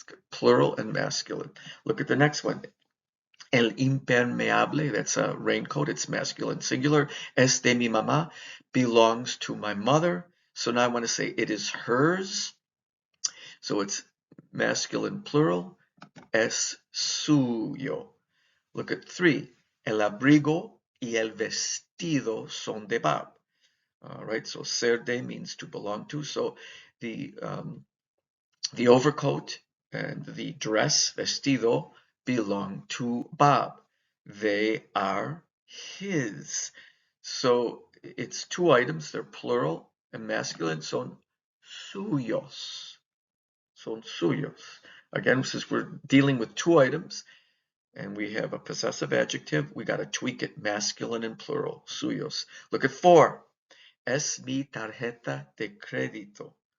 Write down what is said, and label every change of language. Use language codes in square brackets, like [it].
[en] Plural and masculine. Look at the next one. El impermeable, that's a raincoat, it's masculine singular. [es] Es de mi mamá, [en] belongs to my mother. So now I want to say it is hers. So it's masculine plural. [es] Es suyo. [en] Look at 3. [es] El abrigo y el vestido son de Bob. [en] All right, so ser de means to belong to. So the overcoat and the dress, vestido, belong to Bob. They are his. So it's 2 items, they're plural and masculine, [es] son suyos. Son suyos. [en] Again, since we're dealing with 2 items and we have a possessive adjective, we got to tweak it, masculine and plural, suyos. Look at 4. [es] Es mi tarjeta de crédito.